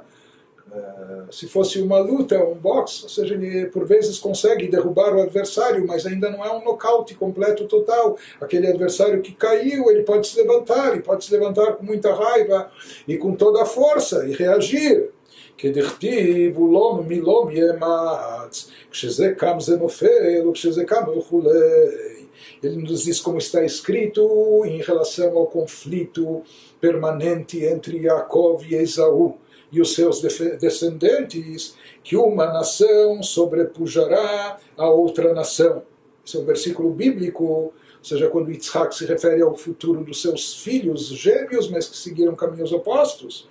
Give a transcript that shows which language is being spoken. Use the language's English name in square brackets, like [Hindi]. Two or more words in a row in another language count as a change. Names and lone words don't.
[Portuguese] Se fosse uma luta, um boxe, ou seja, ele por vezes consegue derrubar o adversário, mas ainda não é um nocaute completo, total. Aquele adversário que caiu, ele pode se levantar, e pode se levantar com muita raiva e com toda a força, e reagir. [Hebrew] כדכתיב ולא מלום יאמץ, כשזה קם זה נופל וכשזה קם וכולי. [Portuguese] Ele nos diz como está escrito em relação ao conflito permanente entre Jacob e Esaú e os seus descendentes, que uma nação sobrepujará a outra nação. Esse é um versículo bíblico ou seja, quando Yitzhak se refere ao futuro dos seus filhos gêmeos, mas que seguiram caminhos opostos.